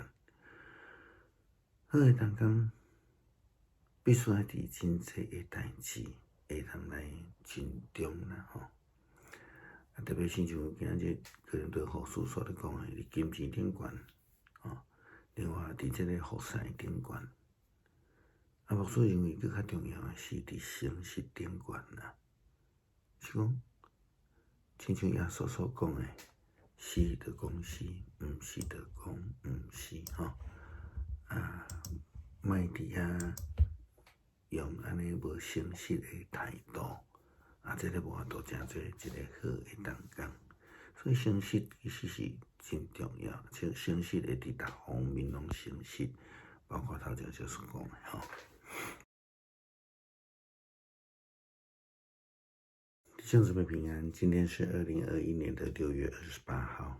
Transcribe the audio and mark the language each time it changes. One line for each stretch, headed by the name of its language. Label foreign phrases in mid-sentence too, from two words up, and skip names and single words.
Min Nan Chinese: 好的同工必须要伫真济的代志会通来尽忠啦，特别是像今日可能对护士所咧讲的，伫金钱顶悬，另外伫这个服侍顶悬，牧师认为更较重要的是伫诚实顶悬啦。是讲，亲像耶稣所讲的，是就讲是，毋是就讲毋是，莫伫遐用安尼无诚实的态度。这个无法度真做一个好的同工，所以诚实其实是真重要。诚实会伫逐方面拢诚实，包括头前所讲的弟兄姊妹平安，今天是2021年的6月28号。